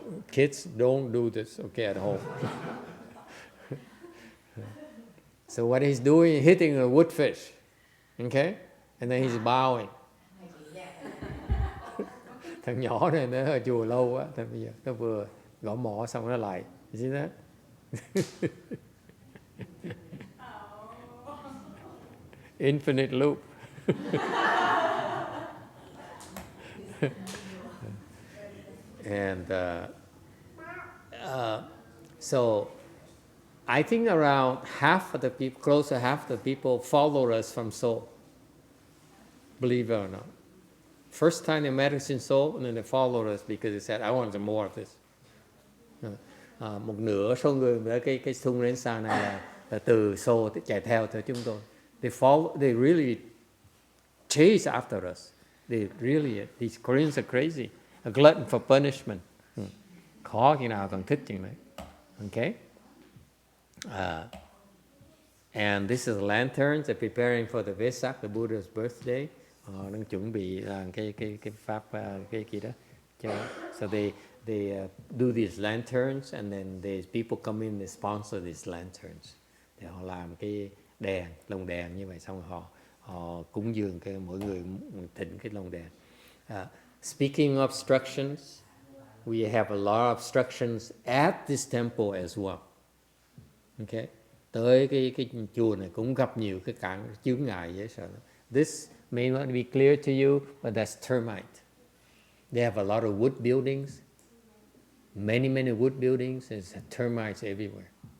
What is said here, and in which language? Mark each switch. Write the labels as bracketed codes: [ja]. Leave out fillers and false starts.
[en] Kids, don't do this, okay, at home. So what he's doing, hitting a wood fish, okay? And then he's bowing. [vi] Thằng nhỏ này nó ở chùa lâu quá, thì bây giờ nó vừa gõ mõ xong nó lại. [en] You see that? Infinite loop. And so I think around half of the people, close to half the people followed us from Seoul, believe it or not. First time they met us in Seoul, and then they followed us because they said, I want some more of this. [vi] Một nửa số người với cái thung đến xa này là từ Seoul chạy theo chúng tôi. [en] They really chase after us. These Koreans are crazy. A glutton for punishment. [vi] Khó khi nào còn thích chừng này. [en] Okay? And this is lanterns. They're preparing for the Vesak, the Buddha's birthday. [vi] Đang chuẩn bị làm cái pháp cái gì đó. [en] So they do these lanterns, and then there's people come in, they sponsor these lanterns. [vi] Thì họ làm cái đèn, lồng đèn như vậy, xong họ cúng dường cái mỗi người thỉnh cái lồng đèn. [en] Speaking of obstructions, we have a lot of obstructions at this temple as well. [vi] Okay, tới cái chùa này cũng gặp nhiều cái cản chướng ngại dễ sợ. [en] This may not be clear to you, but that's termite. They have a lot of wood buildings, many wood buildings, and termites everywhere.